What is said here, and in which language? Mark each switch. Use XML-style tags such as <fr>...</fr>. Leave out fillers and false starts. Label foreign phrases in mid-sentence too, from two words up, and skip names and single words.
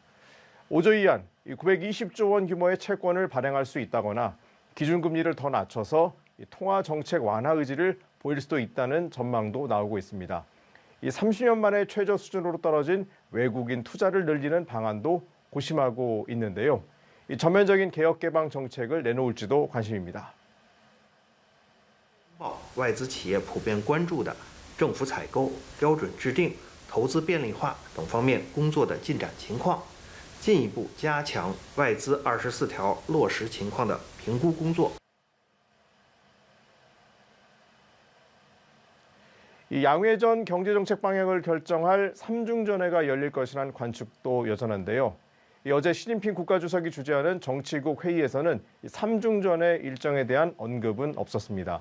<ko>5조 이안, 920조 원 규모의 채권을 발행할 수 있다거나 기준금리를 더 낮춰서 통화정책 완화 의지를 보일 수도 있다는 전망도 나오고 있습니다. 30년 만에 최저 수준으로 떨어진 외국인 투자를 늘리는 방안도 고심하고 있는데요. 전면적인 개혁 개방 정책을 내놓을지도 관심입니다.</ko> <zh>外资企业普遍关注的政府采购标准制定、投资便利化等方面工作的进展情况，进一步加强外资24条落实情况的评估工作。</zh> <ko>양회 전 경제정책 방향을 결정할 3중전회가 열릴 것이라는 관측도 여전한데요. 어제 시진핑 국가주석이 주재하는 정치국 회의에서는 3중전회 일정에 대한 언급은 없었습니다.</ko>